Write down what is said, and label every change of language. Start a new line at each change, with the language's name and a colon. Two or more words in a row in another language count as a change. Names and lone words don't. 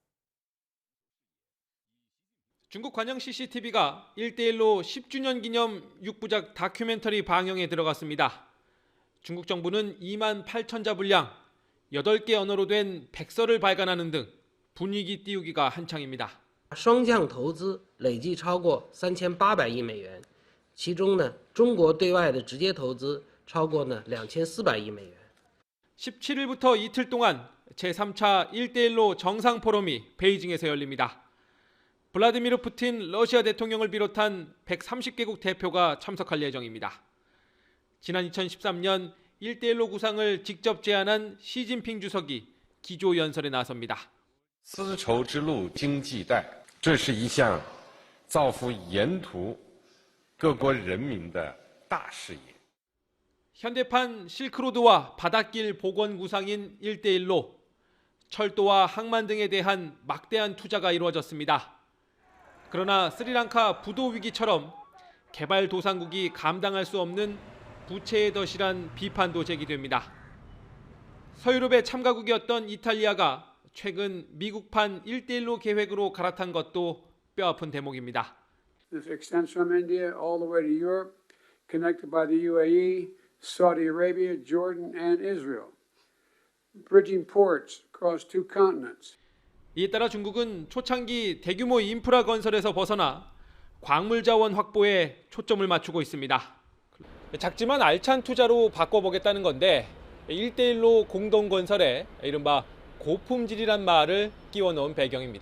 Korean: 중국 관영 CCTV가 1대1로 10주년 기념 6부작 다큐멘터리 방영에 들어갔습니다. 중국 정부는 28,000자 분량, 8개 언어로 된 백서를 발간하는 등 분위기 띄우기가 한창입니다.
Chinese: 双向投资累计超过3800亿美元，其中呢，中国对外的直接投资超过呢2400亿美元。
Korean: 17일부터 이틀 동안 제3차 1대1로 정상 포럼이 베이징에서 열립니다. 블라디미르 푸틴 러시아 대통령을 비롯한 130개국 대표가 참석할 예정입니다. 지난 2013년 1대1로 구상을 직접 제안한 시진핑 주석이 기조 연설에 나섭니다.
Chinese: 丝绸之路经济带，这是一项造福沿途各国人民的大事业。
Korean: 현대판 실크로드와 바닷길 복원 구상인 1대1로 철도와 항만 등에 대한 막대한 투자가 이루어졌습니다. 그러나 스리랑카 부도 위기처럼 개발도상국이 감당할 수 없는 부채의 덫이란 비판도 제기됩니다. 서유럽의 참가국이었던 이탈리아가 최근 미국판 1대1로 계획으로 갈아탄 것도 뼈아픈 대목입니다.
English: This extends from India all the way to Europe, connected by the UAE, Saudi Arabia, Jordan, and Israel, bridging ports across two continents.
Korean: 이에 따라 중국은 초창기 대규모 인프라 건설에서 벗어나 광물 자원 확보에 초점을 맞추고 있습니다. 작지만 알찬 투자로 바꿔보겠다는 건데 1대1로 공동건설에 이른바 고품질이란 말을 끼워 넣은 배경입니다.